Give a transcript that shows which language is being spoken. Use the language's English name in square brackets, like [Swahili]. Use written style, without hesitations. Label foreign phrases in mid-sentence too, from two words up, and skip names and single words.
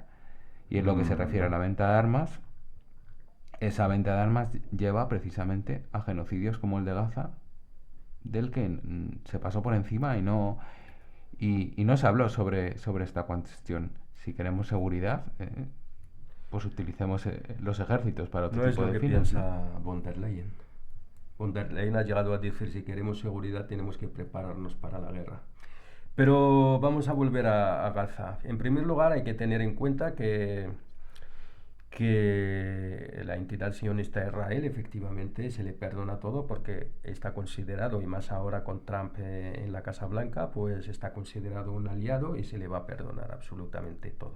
[Spanish] Y en lo que se refiere a la venta de armas, esa venta de armas lleva precisamente a genocidios como el de Gaza, del que se pasó por encima y no se habló sobre esta cuestión. Si queremos seguridad, pues utilicemos los ejércitos para otro tipo de fines. No es lo que piensa von der Leyen. Von der Leyen ha llegado a decir: si queremos seguridad tenemos que prepararnos para la guerra. Pero vamos a volver a Gaza. En primer lugar, hay que tener en cuenta que la entidad sionista de Israel efectivamente se le perdona todo porque está considerado, y más ahora con Trump en la Casa Blanca, pues está considerado un aliado y se le va a perdonar absolutamente todo.